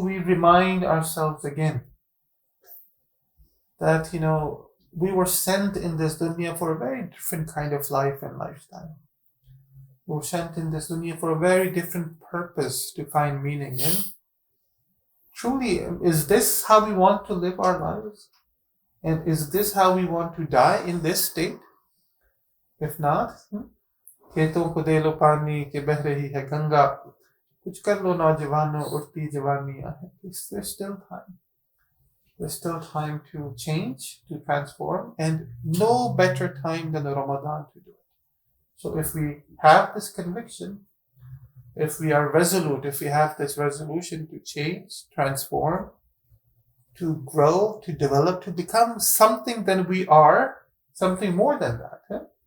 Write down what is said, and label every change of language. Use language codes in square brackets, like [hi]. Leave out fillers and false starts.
[en] We remind ourselves again that, we were sent in this dunya for a very different kind of life and lifestyle. We were sent in this dunya for a very different purpose to find meaning in. Truly, is this how we want to live our lives? And is this how we want to die, in this state? If not, [hi] खेतों को दे लो पानी के बह रही है गंगा, कुछ कर लो नौजवानों उड़ती जवानियां हैं. [en] There's still time. There's still time to change, to transform, and no better time than Ramadan to do it. So if we have this conviction if we are resolute, if we have this resolution to change, transform, to grow, to develop, to become something than we are, something more than that. Yeah?